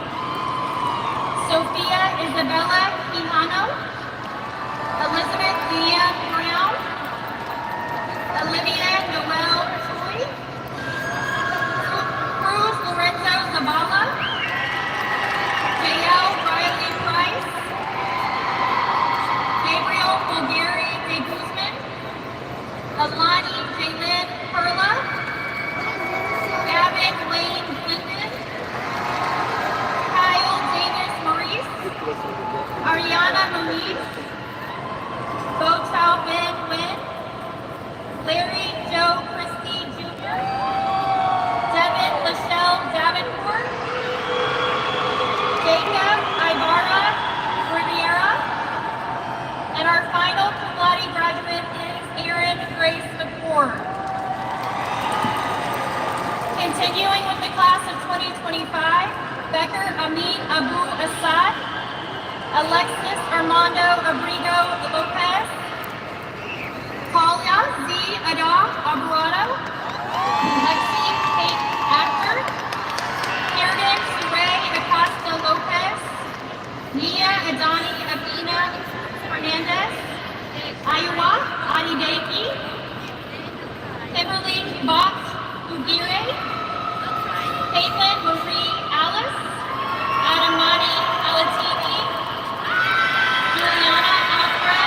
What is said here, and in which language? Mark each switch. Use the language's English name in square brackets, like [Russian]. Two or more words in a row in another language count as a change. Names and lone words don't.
[English] Sophia Isabella Quijano, Elizabeth Leah Brown, Olivia Noel Choi, Cruz Lorenzo Zavala, J.L. Riley Price, Gabriel Bulgari de Guzman, Alani Jaylin Perla, Gavin Wayne Clinton, Kyle Davis Maurice, Ariana Muniz, Bochao Ben Wynn, Larry Joe Christie Jr., Devin Michelle Davenport, Jacob Ibarra Riviera, and our final cum laude graduate is Erin Grace McCord. Continuing with the class of 2025, Becker Amin Abu Assad, Alexis Armando Abrigo Lopez, Talia Z. Ada Abuado, Lexi Kate Acker, Karen Suray Acosta Lopez, Nia Adani Apina Fernandez, Iowa Adideki, Kimberly Bott Ugire, Caitlin Marie Alice, Adamani Alatini, Juliana